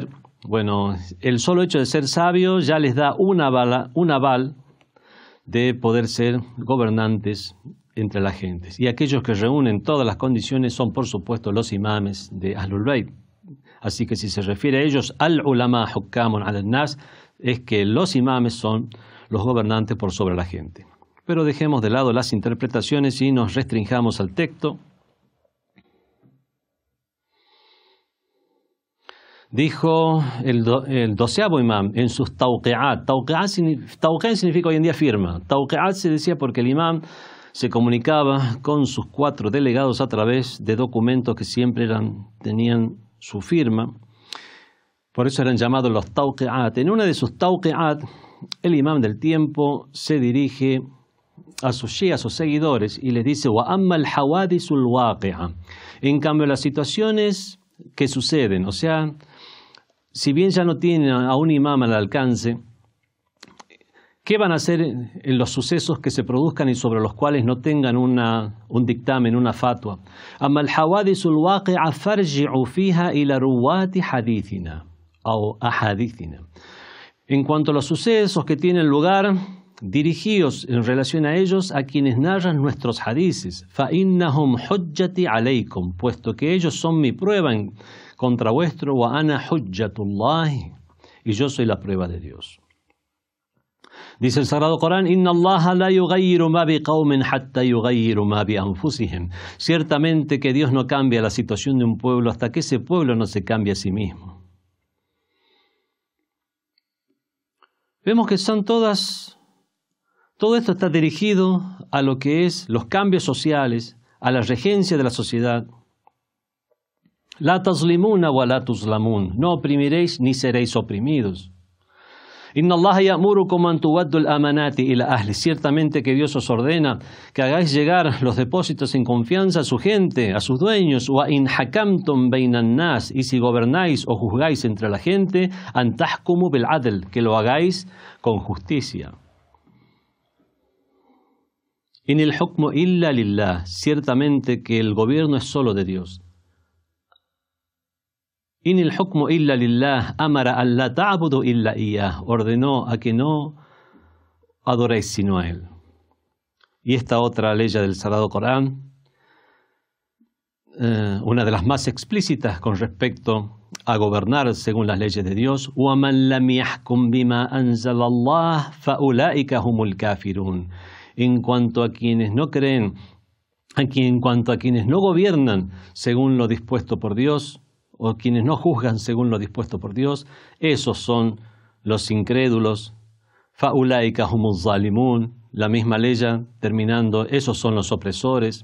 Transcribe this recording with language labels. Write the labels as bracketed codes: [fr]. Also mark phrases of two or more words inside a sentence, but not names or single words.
[es] Bueno, el solo hecho de ser sabio ya les da un aval de poder ser gobernantes entre la gente. Y aquellos que reúnen todas las condiciones son, por supuesto, los imames de Ahlul Bayt. Así que si se refiere a ellos, [ar] العلماء حكام على الناس, [es] es que los imames son los gobernantes por sobre la gente. Pero dejemos de lado las interpretaciones y nos restringamos al texto. Dijo el 12º imam en sus tawqi'at. Tawqi'at significa hoy en día firma. Tawqi'at se decía porque el imam se comunicaba con sus 4 delegados a través de documentos que siempre tenían su firma. Por eso eran llamados los tawqi'at. En una de sus tawqi'at, el imam del tiempo se dirige a sus shias o seguidores y les dice: [ar] وأما الحوادث الواقعة. [es] En cambio, las situaciones que suceden, o sea, si bien ya no tienen a un imam al alcance, ¿qué van a hacer en los sucesos que se produzcan y sobre los cuales no tengan un dictamen, una fatwa? [ar] أما الحوادث الواقعة فارجعوا فيها إلى رواة حديثنا o أحاديثنا. [es] En cuanto a los sucesos que tienen lugar, dirigíos en relación a ellos a quienes narran nuestros hadices. [ar] فإنهم حجتي عليكم, [es] puesto que ellos son mi prueba contra vuestro. [ar] وأنا حجة الله, [es] y yo soy la prueba de Dios. Dice el Sagrado Corán: [ar] إن الله لا يغير ما بقوم حتى يغيروا ما بأنفسهم. [es] Ciertamente que Dios no cambia la situación de un pueblo hasta que ese pueblo no se cambie a sí mismo. Vemos que todo esto está dirigido a lo que es los cambios sociales, a la regencia de la sociedad. [ar] لا تظلمون ولا تظلمون, [es] no oprimiréis ni seréis oprimidos. [ar] إن الله يأمركم أن تؤدوا الأمانات إلى أهلها, [es] ciertamente que Dios os ordena que hagáis llegar los depósitos en confianza a su gente, a sus dueños. [ar] وإن حكمتم بين الناس, [es] y si gobernáis o juzgáis entre la gente, [ar] أن تحكموا بالعدل, [es] que lo hagáis con justicia. [ar] إن الحكم إلا لله, [es] ciertamente que el gobierno es solo de Dios. [ar] إن الحكم إلا لله أمر ألا تعبدوا إلا إياه, [es] ordenó a que no adoréis sino a él. Y esta otra ley del Sagrado Corán, una de las más explícitas con respecto a gobernar según las leyes de Dios: [ar] وَمَنْ لَمْ يَحْكُمْ بِمَا أَنزَلَ اللَّهُ فَأُولَئِكَ هُمُ الْكَافِرُونَ. [es] En cuanto a quienes no creen, en cuanto a quienes no gobiernan según lo dispuesto por Dios, o quienes no juzgan según lo dispuesto por Dios, esos son los incrédulos. [ar] فأولئك هم الظالمون, [es] la misma ley terminando, esos son los opresores.